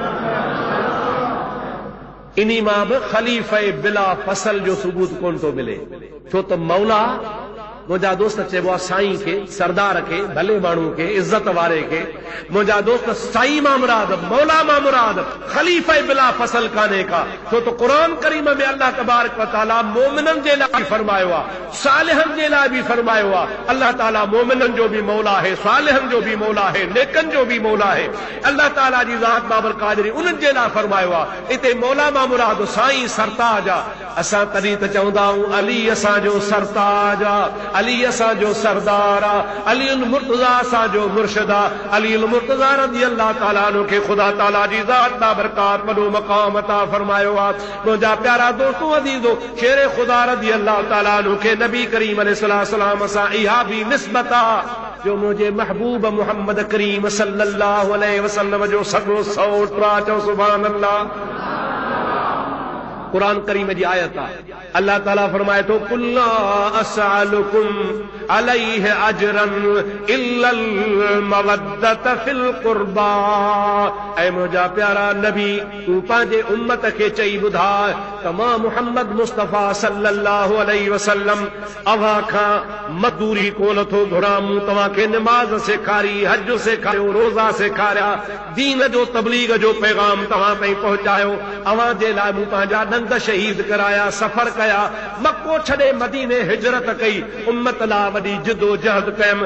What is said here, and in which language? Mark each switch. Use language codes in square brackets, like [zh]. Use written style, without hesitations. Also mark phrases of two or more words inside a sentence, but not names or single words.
[sd] इन्ही मां बि ख़लीफ़े [ar] بلا فصل [sd] जो सबूत कोन थो मिले, छो त मौला मुंहिंजा दोस्त चइबो आहे साईं खे, सरदार खे, भले माण्हू खे, इज़त वारे खे। मुंहिंजा दोस्त साईं मां मुराद, मौला मां मुराद ख़लीफ़े [ar] بلا فصل [sd] कान्हे का, छो त [ar] قرآن كريم [sd] में [ar] الله تبارك وتعالى [sd] मोमिननि जे लाइ बि फरमायो आहे, सालिहनि जे लाइ बि फरमायो आहे। [ar] الله تعالى [sd] मोमिननि जो बि मौला आहे, सालिहनि जो बि मौला आहे, नेकनि जो बि मौला आहे। [ar] الله تعالى [sd] जी ज़ात बाबर क़ादिरी उन्हनि जे लाइ फरमायो आहे। हिते मौला मां मुराद साईं सरताज आहे। असां तॾहिं त चवंदा आहियूं अली असांजो सरताज आहे, अली असांजो सरदार आहे, अली मुर्तज़ा असांजो मुर्शिद आहे। अली मुर्तज़ा [ar] رضي الله تعالى عنه [sd] खे ख़ुदा ताला जी ज़ात बाबरकात वॾो मक़ाम अता फरमायो आहे। मुंहिंजा प्यारा दोस्तो अज़ीज़ो, शेरे ख़ुदा [ar] رضي الله تعالى عنه [sd] खे [ar] نبي كريم عليه السلام [sd] सां इहा बि निस्बत आहे जो मुंहिंजे महबूब मुहम्मद करीम [ar] صلى الله عليه وسلم [sd] जो सॻो सौट आहे। चओ [ar] سبحان الله. قرآن كريم [sd] जी आयत आहे, [ar] الله تعالى [sd] फरमाए थो [ar] قل لا أسألكم عليه أجرا إلا المودة في القربى. [sd] ऐ मुंहिंजा प्यारा नबी तूं पंहिंजे उम्मत खे चई ॿुधाए त मां मुहम्मद मुस्तफ़ा [ar] صلى الله عليه وسلم [sd] अव्हां खां मज़दूरी कोन थो घुरां। मूं तव्हांखे निमाज़ सेखारी, हज सेखारियो, रोज़ा सेखारिया, दीन जो तबलीग जो पैगाम तव्हां ताईं पहुचायो। अव्हां जे लाइ मूं पंहिंजा ॾंद शहीद कराया, सफ़र कया, मक्को छॾे मदीने हिजरत कई, उम्मत लाइ वॾी जिदोजहद कयमि।